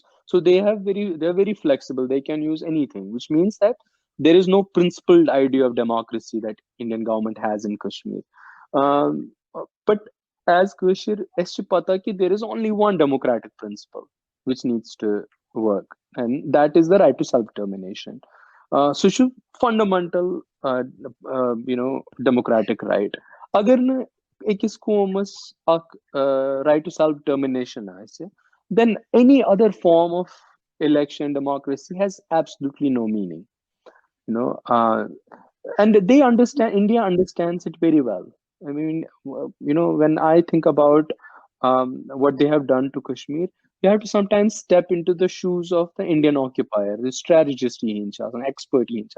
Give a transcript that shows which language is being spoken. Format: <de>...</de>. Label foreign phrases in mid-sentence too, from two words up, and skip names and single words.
<en>So they're very flexible. They can use anything, which means that there is no principled idea of democracy that Indian government has in Kashmir. But as Kashmir, there is only one democratic principle which needs to work, and that is the right to self-determination. So should fundamental, democratic right.</en> <ks>اَگر نہٕ أکِس قومس اکھ</ks> <en>right to self-determination آسہِ, then any other form of election democracy has absolutely no meaning. And they understand, India understands it very well. I mean, when I think about what they have done to Kashmir, you have to sometimes step into the shoes of the Indian occupier, the strategist, an expert.</en>